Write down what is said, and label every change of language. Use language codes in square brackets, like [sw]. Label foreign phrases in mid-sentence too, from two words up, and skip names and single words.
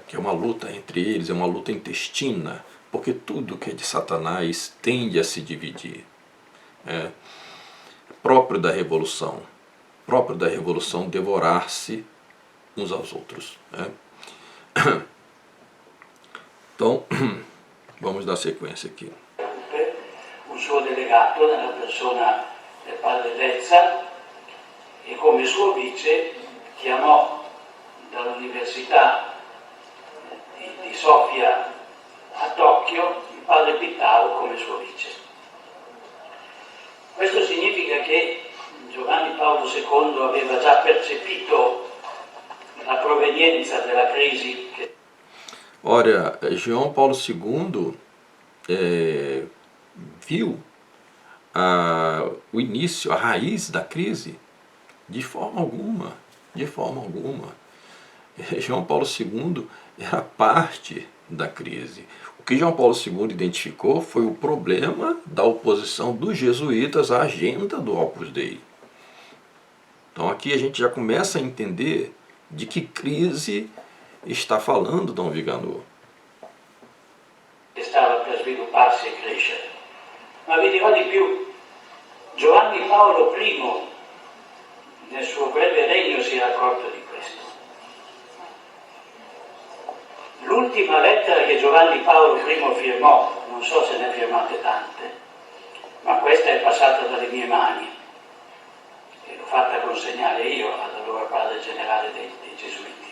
[pt] Que é uma luta entre eles, é uma luta intestina, porque tudo que é de Satanás tende a se dividir. É próprio da revolução devorar-se uns aos outros. Né? Então, vamos dar sequência aqui. [it] Un suo delegato nella persona del padre Lezza, e come suo vice chiamò dall'Università di Sofia a Tokyo il padre Pittao come suo vice. Questo significa che Giovanni Paolo II aveva già percepito la provenienza della crisi che... Ora, [pt] João Paulo II viu o início, a raiz da crise? De forma alguma, de forma alguma. João Paulo II era parte da crise. O que João Paulo II identificou foi o problema da oposição dos jesuítas à agenda do Opus Dei. Então aqui a gente já começa a entender de que crise está falando Dom Vigano. [it] Stava per svilupparsi e crescere. Ma vi dirò di più, Giovanni Paolo I nel suo breve regno si era accorto di questo. L'ultima lettera che Giovanni Paolo I firmò, non so se ne ha firmate tante, ma questa è passata dalle mie mani e l'ho fatta consegnare io all'allora padre generale dei Gesuiti.